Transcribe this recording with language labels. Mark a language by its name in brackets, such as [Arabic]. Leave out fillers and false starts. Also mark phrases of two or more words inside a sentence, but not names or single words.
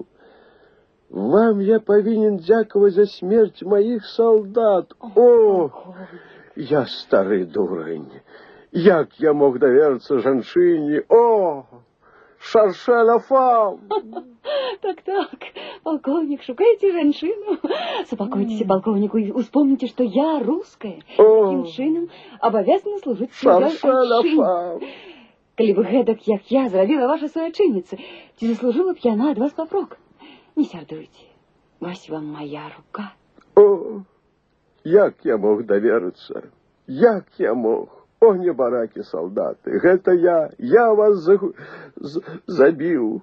[Belarusian] Вам я павінен дзякаваць за смерць маіх салдат. О, я стары дурань. Як я мог даверыцца жанчыне? [French] О, cherchez la femme. [Belarusian] Так, полковник, шукайте жанчыну. [Russian] Супокойтесь, полковник, и вспомните, что я русская. [Belarusian] Таким чынам обовязана служить своей айчыне. Калі бы гэтак, як я, зрабіла ваша суайчынніца, ці заслужила б яна ад вас папрок? Не сярдуйте, вось вам моя рука. О, як я мог даверыцца? Як я мог? О, небаракі салдаты, гэта я вас забіў.